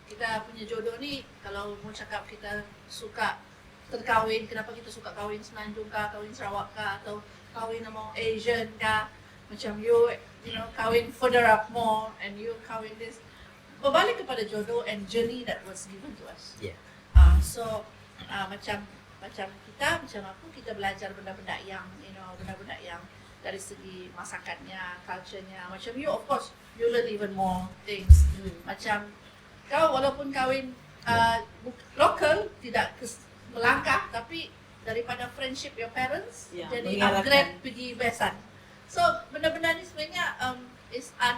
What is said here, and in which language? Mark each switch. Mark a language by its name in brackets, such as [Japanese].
[Malay] Kita punya jodoh ni kalau mau cakap kita suka terkahwin, kenapa kita suka kahwin Semenanjung kah, kahwin Sarawak kah, atau kahwin sama Asian kah, macam [English] you know, [Malay] kahwin [English] further up more and you [Malay] kahwin this. Berbalik kepada jodoh [English] and journey that was given to us. Yeah. [Malay] So macam kita, macam aku, kita belajar benda-benda yang benda-benda yang dari segi masakannya, culture-nya. [English] Macam you, of course, you learn even more things. [Malay] Macam kau walaupun kahwin local, tidak melangkah, tapi daripada friendship [English] your parents, [Malay] Ya, jadi mengarahkan. upgrade pergi besan. So benda-benda ni sebenarnya is